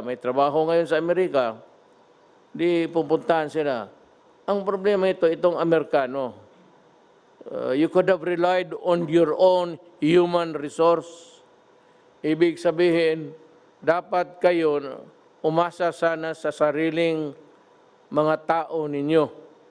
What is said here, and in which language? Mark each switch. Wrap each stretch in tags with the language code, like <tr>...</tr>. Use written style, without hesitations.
<tl>May trabaho ngayon sa Amerika, di pupuntahan sila. Ang problema itong Amerikano.</tl> <en>You could have relied on your own human resource.</en> <tl>Ibig sabihin, dapat kayo umasa sana sa sariling mga tao ninyo.</tl>